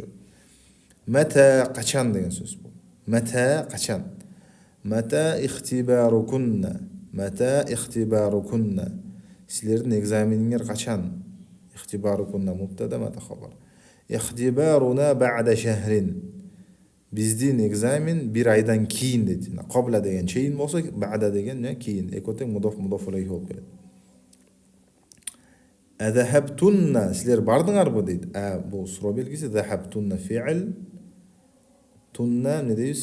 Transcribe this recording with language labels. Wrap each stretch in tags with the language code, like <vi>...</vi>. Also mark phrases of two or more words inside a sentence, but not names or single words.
<ky>متى качан деген сөз бу. متى качан.</ky> <ar>متى اختباركن. متى اختباركن.</ar> <ky>Силерден экзамениңер качан.</ky> <ar>اختباركن مبتدا متى خبر. اختبارنا بعد شهر.</ar> <ky>Биздин экзамен 1 айдан кийин дейт. Кобла деген чейин болсо, баада деген кийин. Экөө тең</ky> <ar>مضاف إليه</ar> <ky>болуп келет. Азахабтунна, силер бардыңарбы дейт. Бул суроо белгиси.</ky> <ar>ذهبتنّ فعل,</ar> <ky>тунна не дейбиз?</ky>